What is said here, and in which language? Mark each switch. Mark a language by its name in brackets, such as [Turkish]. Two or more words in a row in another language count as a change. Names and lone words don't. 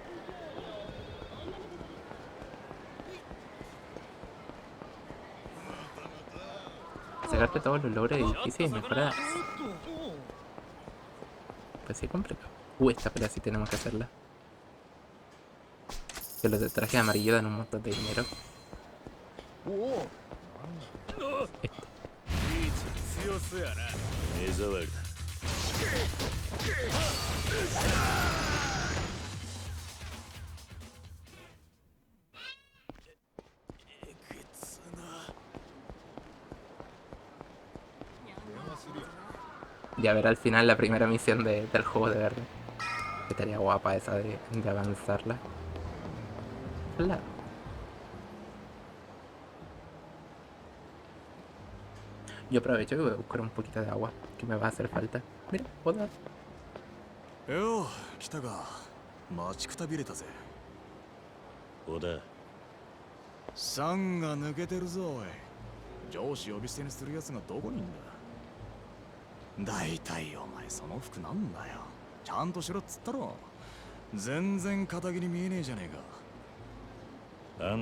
[Spanish] Sacarte todos los logros difíciles y mejorar. Pues sí, complicado. Esta pelea sí tenemos que hacerla. Que los de traje amarillo dan un montón de dinero. Este. [Japanese] 強そうやな目障りだ [Spanish] Y a ver al final la primera misión del juego de verde. Estaría guapa esa de avanzarla. Claro. Yo aprovecho y voy a buscar un poquito de agua que me va a hacer falta. Mira, puedo dar. [Japanese] よう来たか待ちくたびれたぜ小田サンが抜けてるぞおい上司呼び捨てにする奴がどこにいんだ大体お前その服なんだよちゃんとしろっつったろ全然肩着に見えねえじゃねえか